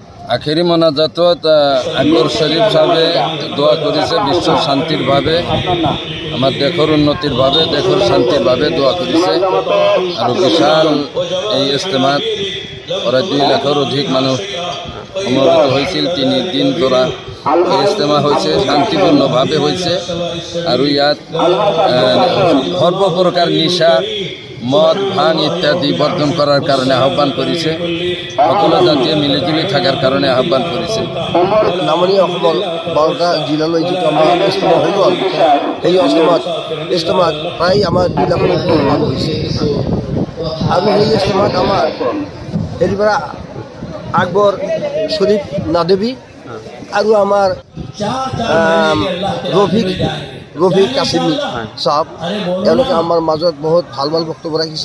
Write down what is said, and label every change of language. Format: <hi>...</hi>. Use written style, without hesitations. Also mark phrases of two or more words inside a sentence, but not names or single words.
<bn>আখেরি মোনাজাতত আকবর শরীফ সাহেবে দোয়া করেছে বিশ্ব শান্তির ভাবে, আমার দেশের উন্নতির ভাবে, দেশের শান্তির ভাবে দোয়া করেছে। আর বিশাল এই ইজতেমাত প্রায় 2 লাখের অধিক মানুষ সমবেত হয়েছিল। 3 দিন ধরা এই ইজতেমা হয়েছে, শান্তিপূর্ণভাবে হয়েছে। আর ইয়াত সর্বপ্রকার নিশা, মদ, ভাং ইত্যাদি বর্জন করার কারণে আহ্বান করেছে। সকলো জাতীয় মিলিজুলি থাকার কারণে আহ্বান করেছে।</bn> <as>নামনি অসমৰ 12টা জিলালৈ যিটো আমাৰ ইজতেমা হৈ গ'ল, সেই ইজতেমাত প্ৰায় আমাৰ 2 লাখৰ মানুহ হৈছে। আৰু সেই ইজতেমাত আমাৰ হেৰিৰ পৰা আকবৰ শরীফ নাদেবী আৰু আমাৰ রফিক কাছিমি সাহেব, তেওঁলোকে আমাৰ মাজত বহুত ভাল বক্তব্য ৰাখিছে।</as>